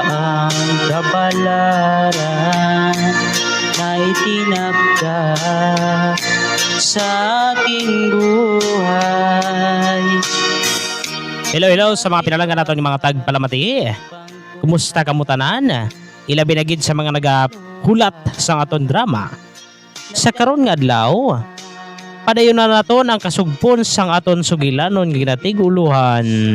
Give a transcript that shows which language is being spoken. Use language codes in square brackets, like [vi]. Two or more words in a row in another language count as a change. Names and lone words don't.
[tl] ang kabalaran na itinakda sa aking buhay. [hil] Hello sa mga pinalangan nato ni mga tagpalamati. Kumusta kamutanan? Ilabi na gid sa mga nagahulat sa aton drama. Sa karon nga adlaw, padayon na naton ang kasugpon sang aton sugilanon ginatiguluhan.